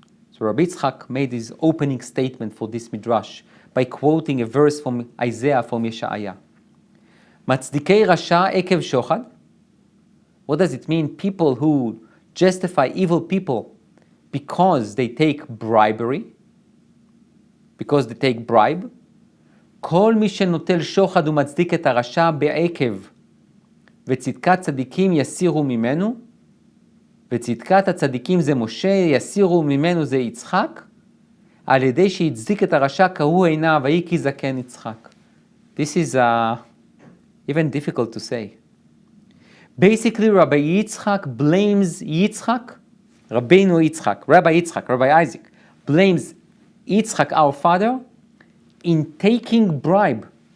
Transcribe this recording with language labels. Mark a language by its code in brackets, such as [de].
[en] So Rabbi Yitzchak made his opening statement for this midrash by quoting a verse from Isaiah, from Yeshaya. [he] Matzdikei rasha ekev shochad. [en] What does it mean? People who justify evil people because they take bribery, because they take bribe. [he] כל מי שנוטל שוחד ומצדיק את הרשע בעקב, וצדקת צדיקים יסירו ממנו, וצדקת הצדיקים זה משה, יסירו ממנו זה יצחק, על ידי שהצדיק את הרשע כהוא עיניו, ויהי כי זקן יצחק. [en] This is even difficult to say. Basically, Rabbi Yitzchak blames Yitzchak, Rabbeinu Yitzchak, Rabbi Isaac, blames Yitzchak, our father, in taking bribe.